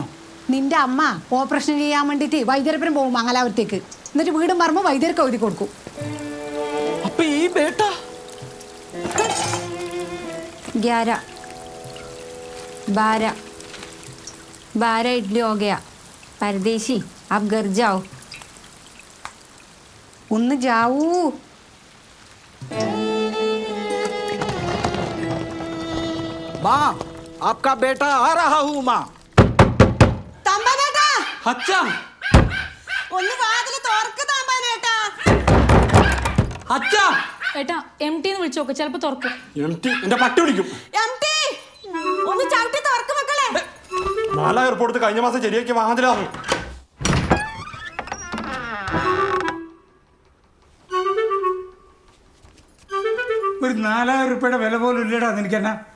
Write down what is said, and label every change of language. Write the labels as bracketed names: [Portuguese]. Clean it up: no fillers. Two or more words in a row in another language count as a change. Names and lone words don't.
[Malayalam] നിന്റെ അമ്മ ഓപ്പറേഷൻ ചെയ്യാൻ വേണ്ടിട്ട് വൈദ്യരപ്പുരം പോകും മംഗലാപുരത്തേക്ക്. എന്നിട്ട് വീടും പറമ്പ് വൈദ്യർക്ക് എഴുതി കൊടുക്കും. അപ്പൊ ഈ ബേട്ട [Hindi] 11 12 12 इडली हो गया. परदेशी आप घर जाओ. [Malayalam] ഒന്ന് ജാവൂ. [Hindi] माँ, आपका बेटा आ रहा हूँ माँ. अच्छा, [Malayalam] ഒന്ന് വാതില് തുറക്ക് താമ്പാനേട്ടാ. [Hindi] अच्छा. [Malayalam] ഏട്ടാ MT എന്ന് വിളിച്ചു നോക്ക്, ചിലപ്പോ തുറക്കും. എന്റെ പട്ടി വിളിക്കും. ഒന്ന് ചവിട്ടി തുറക്ക് മക്കളെ. 4000 ഉറുപ്പിക കൊടുത്ത് കഴിഞ്ഞ മാസം ശരിയാക്കി വാങ്ങാതിലാവും. ഒരു 4000 രൂപയുടെ വില പോലും ഇല്ലടാ നിനക്കെന്നാ.